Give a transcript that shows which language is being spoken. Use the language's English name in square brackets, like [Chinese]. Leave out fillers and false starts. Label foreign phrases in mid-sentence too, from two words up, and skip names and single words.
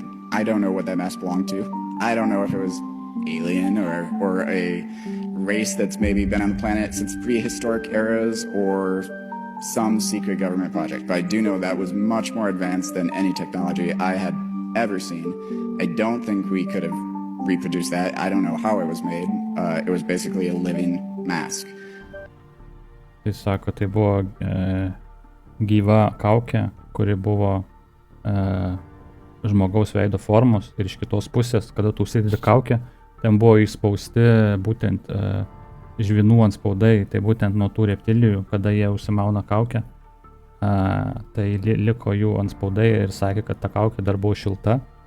[English] I don't know what that mask belonged to. I don't know if it was alien or a race that's maybe been on the planet since prehistoric eras or some secret government project. But I do know that was much more advanced than any technology I had ever seen. I don't think we could have reproduced that. I don't know how it was made. It was basically a living mask. [Lithuanian] Tai sako, tai buvo gyva kaukė, kuri buvo žmogaus veido formos ir iš kitos pusės, kada tu užsidedi kaukę, ten buvo įspausti būtent žvinų antspaudai, tai būtent nuo tų reptilijų, kada jie užsimauna kaukę, tai liko jų antspaudai ir sakė, kad ta kaukė dar buvo šilta.